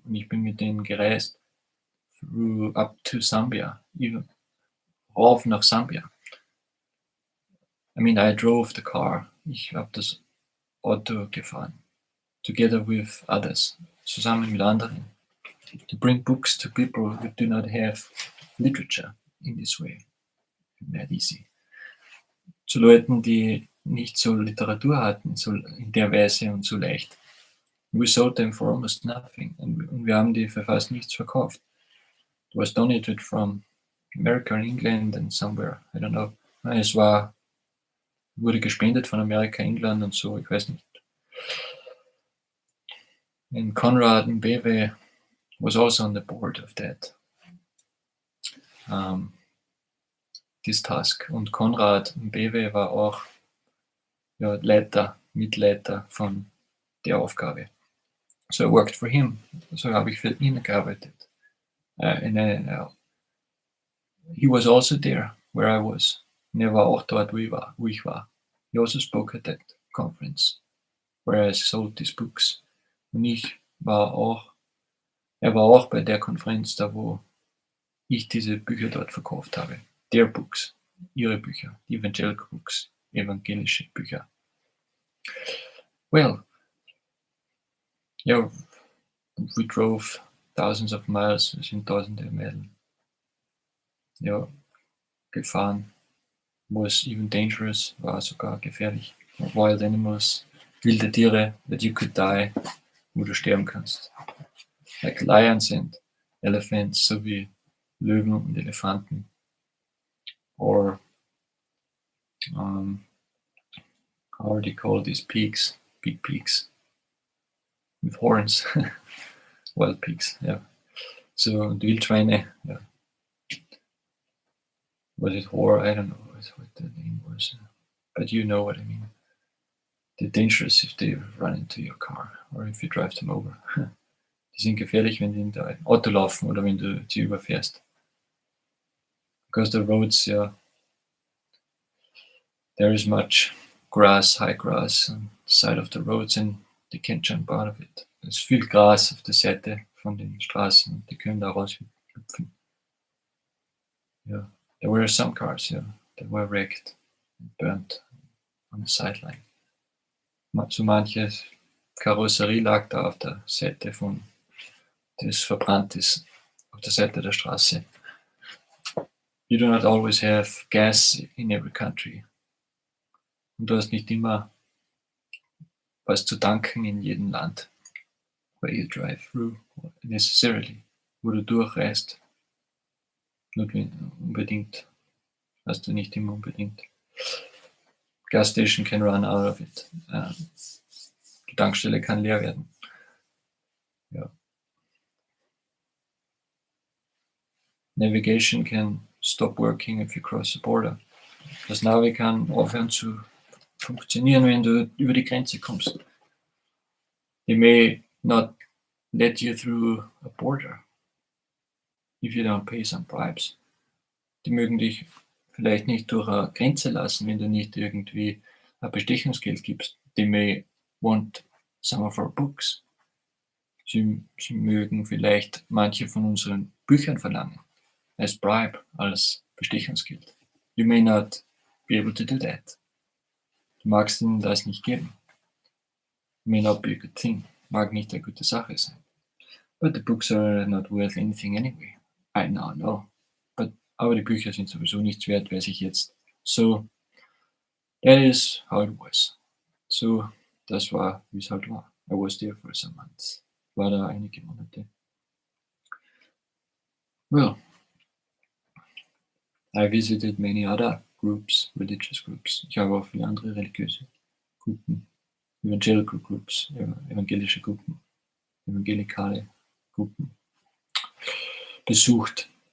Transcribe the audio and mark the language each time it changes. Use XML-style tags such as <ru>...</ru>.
<de>Und ich bin mit denen gereist</de> <en>up to Zambia, even</en> <de>rauf nach Zambia.</de> <en>I drove the car.</en> <de>Ich habe das Auto gefahren.</de> <en>Together with others,</en> <de>zusammen mit anderen.</de> <en>To bring books to people who do not have literature in this way. Not easy.</en> <de>Zu Leuten, die nicht so Literatur hatten, so in der Weise und so leicht.</de> <en>We sold them for almost nothing.</en> <de>Und wir haben die für fast nichts verkauft.</de> <en>It was donated from America and England and somewhere, I don't know.</en> <de>Es wurde gespendet von Amerika, England und so, ich weiß nicht.</de> <en>And Konrad Mbewe was also on the board of that. This task.</en> <de>Und Konrad Mbewe war auch Mitleiter von der Aufgabe.</de> <en>So I worked for him.</en> <de>So habe ich für ihn gearbeitet.</de> <en>He was also there where I was.</en> <de>Und er war auch dort, wo ich war.</de> <en>He also spoke at that conference where I sold these books.</en> <de>Und er war auch bei der Konferenz da, wo ich diese Bücher dort verkauft habe.</de> <en>Their books,</en> <de>ihre Bücher, die</de> <en>evangelical books,</en> <de>evangelische Bücher.</de> <en>Well, we drove thousands of miles,</en> <de>wir sind tausende Meilen gefahren.</de> <en>Was even dangerous,</en> <de>war sogar gefährlich.</de> <en>Wild animals,</en> <de>wilde Tiere,</de> <en>that you could die,</en> <de>wo du sterben kannst.</de> <en>Like lions and elephants,</en> <de>so wie Löwen und Elefanten.</de> <en>Or how are they called, these pigs? big pigs with horns, wild pigs, yeah.</en> <de>So, und Wildschweine, yeah.</de> <en>Was it whore? I don't know what the name was, but you know what I mean. They're dangerous if they run into your car or if you drive them over.</en> <de>Die sind gefährlich, wenn die in dein Auto laufen oder wenn du sie überfährst.</de> <en>Because the roads, yeah, there is much grass, high grass on the side of the roads and they can't jump out of it.</en> <de>Es ist viel Gras auf der Seite von den Straßen und die können da raushüpfen.</de> <en>Yeah, there were some cars, yeah, that were wrecked and burnt on the sideline.</en> <de>So manche Karosserie lag da auf der Seite von, das verbrannt ist, auf der Seite der Straße.</de> <en>You do not always have gas in every country.</en> <de>Und du hast nicht immer was zu tanken in jedem Land,</de> <en>where you drive through, necessarily,</en> <de>wo du durchreist. Unbedingt, hast du nicht immer unbedingt.</de> <en>Gas station can run out of it.</en> <de>Die Tankstelle kann leer werden. Ja.</de> <en>Navigation can stop working if you cross the border.</en> <de>Das Navi kann aufhören zu funktionieren, wenn du über die Grenze kommst.</de> <en>They may not let you through a border if you don't pay some bribes.</en> <de>Die mögen dich vielleicht nicht durch eine Grenze lassen, wenn du nicht irgendwie ein Bestechungsgeld gibst.</de> <en>They may want some of our books.</en> <de>Sie mögen vielleicht manche von unseren Büchern verlangen,</de> <en>as bribe,</en> <de>als Bestechungsgeld.</de> <en>You may not be able to do that.</en> <de>Du magst ihnen das nicht geben.</de> <en>May not be a good thing.</en> <de>Mag nicht eine gute Sache sein.</de> <en>But the books are not worth anything anyway. I know.</en> <de>Aber die Bücher sind sowieso nichts wert, weiß ich jetzt.</de> <en>So, that is how it was.</en> <de>So, das war, wie es halt war.</de> <en>I was there for some months.</en> <de>War da einige Monate.</de> <en>Well, I visited many other groups, religious groups.</en> <de>Ich habe auch viele andere religiöse Gruppen,</de> <en>evangelical groups,</en> <de>evangelische Gruppen, evangelikale Gruppen besucht.</de>